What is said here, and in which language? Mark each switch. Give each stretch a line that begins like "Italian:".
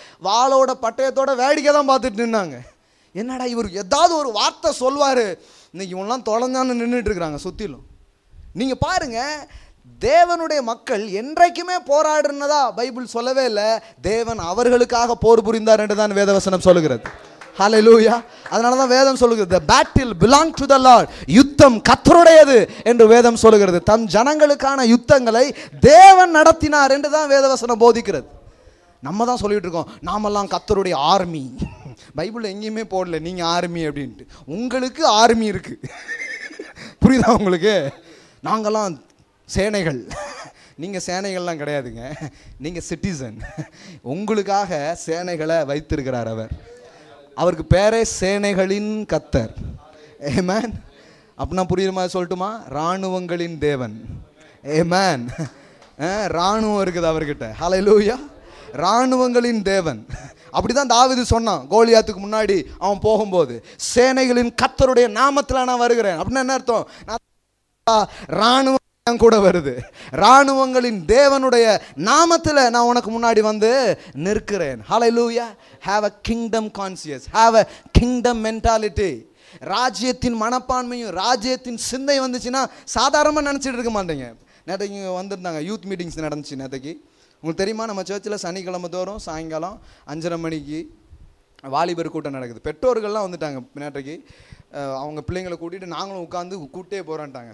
Tamil: வாளோட பட்டயத்தோட வேடிக்கை தான் பார்த்துட்டு நின்னாங்க. என்னடா இவர் ஏதாவது ஒரு வார்த்தை சொல்வார், இன்னைக்கு இவங்களாம் தொலைஞ்சான்னு நின்றுட்டு இருக்கிறாங்க சுற்றிலும். நீங்கள் பாருங்க, தேவனுடைய மக்கள் என்றைக்குமே போராடுனதா பைபிள் சொல்லவே இல்லை. தேவன் அவர்களுக்காக போர் புரிந்தார் என்று தான் வேதவசனம் சொல்லுகிறது. ஹல்லேலூயா. அதனால தான் வேதம் சொல்லுகிறது,
English: the battle belong to the Lord.
Tamil: யுத்தம் கர்த்தருடையது என்று வேதம் சொல்லுகிறது. தம் ஜனங்களுக்கான யுத்தங்களை தேவன் நடத்தினார் என்று தான் வேதவசனம் போதிக்கிறது. நம்ம தான் சொல்லிட்டு இருக்கோம் நாமெல்லாம் கர்த்தருடைய ஆர்மி. பைபிள் எங்கேயுமே போடல நீங்க ஆர்மி அப்படின்ட்டு. உங்களுக்கு ஆர்மி இருக்கு. புரியுதா உங்களுக்கு? நாங்கெல்லாம் சேனைகள். நீங்க சேனைகள்லாம் கிடையாதுங்க, நீங்க சிட்டிசன். உங்களுக்காக சேனைகளை வைத்திருக்கிறார் அவர். அவருக்கு பேரே சேனைகளின் கர்த்தர். ஆமென். அப்படின்னா புரியுற மாதிரி சொல்லட்டுமா? இராணுவங்களின் தேவன். ஆமென். இராணுவம் இருக்குது அவர்கிட்ட. ஹல்லேலூயா. இராணுவங்களின் தேவன். அப்படிதான் தாவீது சொன்னான் கோலியாத்துக்கு முன்னாடி அவன் போகும்போது, சேனைகளின் கர்த்தருடைய நாமத்தில் நான் வருகிறேன். அப்படின்னா என்ன அர்த்தம்? இராணுவம் கூட வருது. இராணுவங்களின் தேவனுடைய நாமத்தில் நான் உனக்கு முன்னாடி வந்து நிற்கிறேன். ஹல்லேலூயா.
English: Have a kingdom conscious, have a kingdom mentality.
Tamil: ராஜ்யத்தின் மனப்பான்மையும் ராஜ்யத்தின் சிந்தை வந்துச்சுன்னா சாதாரணமாக நினச்சிட்டு இருக்க மாட்டேங்க. நேற்றைக்கு வந்திருந்தாங்க, யூத் மீட்டிங்ஸ் நடந்துச்சு நேற்றைக்கு. உங்களுக்கு தெரியுமா, நம்ம சர்ச்சில் சனிக்கிழமை தோறும் சாயங்காலம் 5:30 மணிக்கு வாலிபர் கூட்டம் நடக்குது. பெற்றோர்கள்லாம் வந்துட்டாங்க நேற்றைக்கு. அவங்க பிள்ளைங்களை கூட்டிகிட்டு நாங்களும் உட்காந்து கூட்டே போகிறோன்ட்டாங்க.